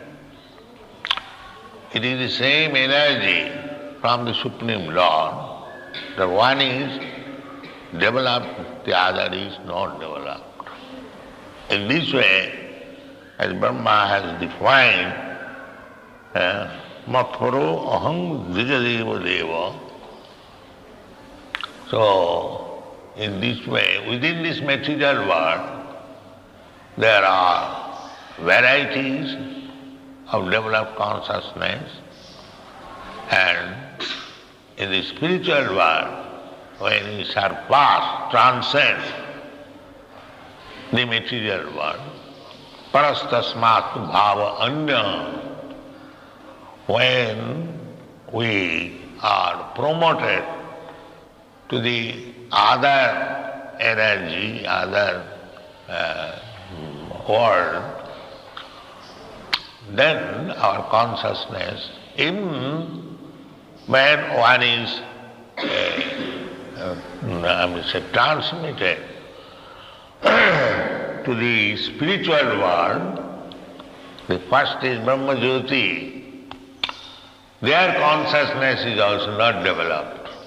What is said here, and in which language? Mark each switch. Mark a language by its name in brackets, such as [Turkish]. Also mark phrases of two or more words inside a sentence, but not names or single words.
[English] It is the same energy from the Supreme Lord. The one is developed, the other is not developed. In this way, as Brahma has defined, [Sanskrit] Matparo aham dvijadeva deva. [English] So, in this way, within this material world, there are varieties of developed consciousness, and in the spiritual world, when he surpasses, transcends the material world, [Sanskrit] parastasmat bhava anya, [English] when we are promoted to the other energy, other world, then our consciousness, even when one is transmitted to the spiritual world, the first is Brahma Jyoti, their consciousness is also not developed.